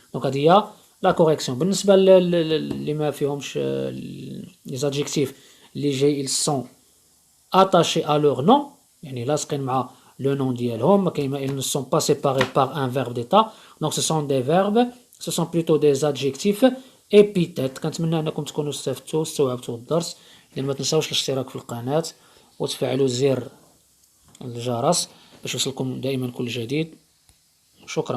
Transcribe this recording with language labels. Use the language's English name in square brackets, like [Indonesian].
[French] donc [Arabic] هذه هي لا كوريكسيون. بالنسبه اللي ما فيهمش لي زادجيكتيف اللي جاي [French] ils sont attachés à leur nom، [Arabic] يعني لاصقين مع لو نون ديالهم، ما كاين [French] ils ne sont pas séparés par un verbe d'état. donc ce sont des verbes، ce sont plutôt des adjectifs épithètes. [Arabic] كنتمنى انكم تكونوا استفدتوا واستوعبتوا الدرس. اذا ما تنساوش الاشتراك في القناه وتفعلوا زر الجرس باش يوصلكم دائما كل جديد. شكرا.